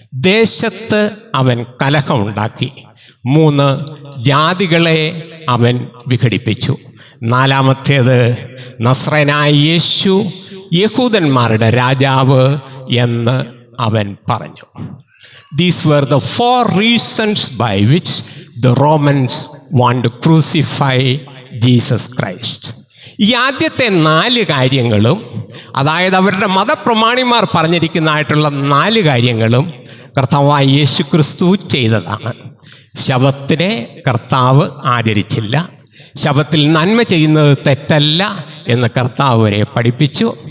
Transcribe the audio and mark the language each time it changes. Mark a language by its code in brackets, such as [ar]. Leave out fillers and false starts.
[ml] ദേശത്ത് അവൻ കലഹമുണ്ടാക്കി. 3, ജാതികളെ അവൻ വിഘടിപ്പിച്ചു. 4-ാമത്തേത്, നസ്രയനായ യേശു യഹൂദന്മാരുടെ രാജാവ് എന്ന് അവൻ പറഞ്ഞു. [en] These were the 4 reasons by which the Romans want to crucify Jesus Christ. [ml] ഈ ആദ്യത്തെ 4 കാര്യങ്ങളും, അതായത് അവരുടെ മതപ്രമാണിമാർ പറഞ്ഞിരിക്കുന്നതായിട്ടുള്ള 4 കാര്യങ്ങളും കർത്താവായ യേശു ക്രിസ്തു ചെയ്തതാണ്. ശബ്ബത്തിനെ കർത്താവ് ആചരിച്ചില്ല. ശബ്ബത്തിൽ നന്മ ചെയ്യുന്നത് തെറ്റല്ല എന്ന് കർത്താവ് വരെ പഠിപ്പിച്ചു.